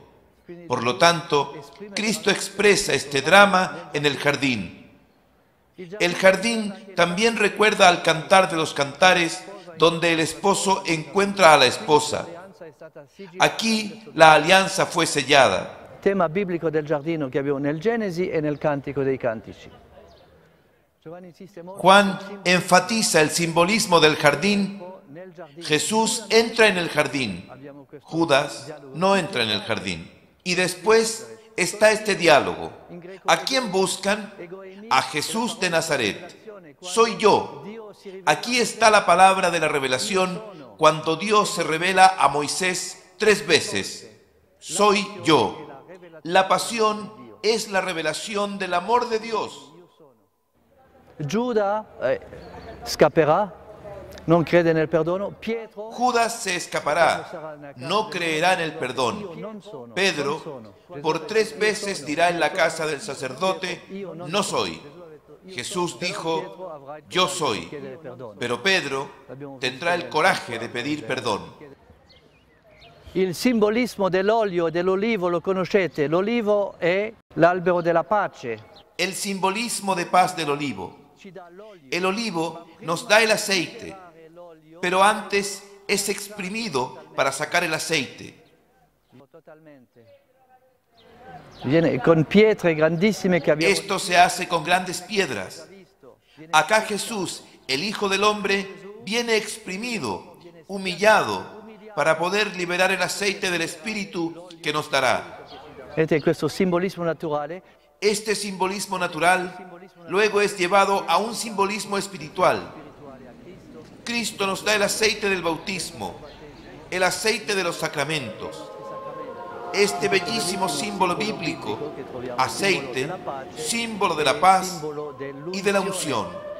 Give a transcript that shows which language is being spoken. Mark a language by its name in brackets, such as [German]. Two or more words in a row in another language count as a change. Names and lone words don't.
[Spanish] Por lo tanto, Cristo expresa este drama en el jardín. El jardín también recuerda al Cantar de los Cantares, donde el esposo encuentra a la esposa. Aquí la alianza fue sellada. [Italian] Tema biblico del giardino che abbiamo nel Genesi e nel Cantico dei Cantici. [Spanish] Juan enfatiza el simbolismo del jardín. Jesús entra en el jardín. Judas no entra en el jardín. Y después está este diálogo. ¿A quién buscan? A Jesús de Nazaret. Soy yo. Aquí está la palabra de la revelación cuando Dios se revela a Moisés 3 veces. Soy yo. La pasión es la revelación del amor de Dios. [Italian] Giuda scapperà, non crede nel perdono. Pietro, [Spanish] Judas se escapará, no creerá en el perdón. Pedro, por 3 veces dirá en la casa del sacerdote, no soy. Jesús dijo, yo soy. Pero Pedro tendrá el coraje de pedir perdón. [Italian] Il simbolismo dell'olio e dell'olivo lo conoscete. L'olivo è l'albero della pace. [Spanish] El simbolismo de paz del olivo. El olivo nos da el aceite, pero antes es exprimido para sacar el aceite. [Italian] Con pietre grandissime che abbiamo. [Spanish] Esto se hace con grandes piedras. Acá Jesús, el Hijo del Hombre, viene exprimido, humillado, para poder liberar el aceite del Espíritu que nos dará. [Italian] Questo simbolismo naturale. [Spanish] Este simbolismo natural luego es llevado a un simbolismo espiritual. Cristo nos da el aceite del bautismo, el aceite de los sacramentos. Este bellísimo símbolo bíblico, aceite, símbolo de la paz y de la unción.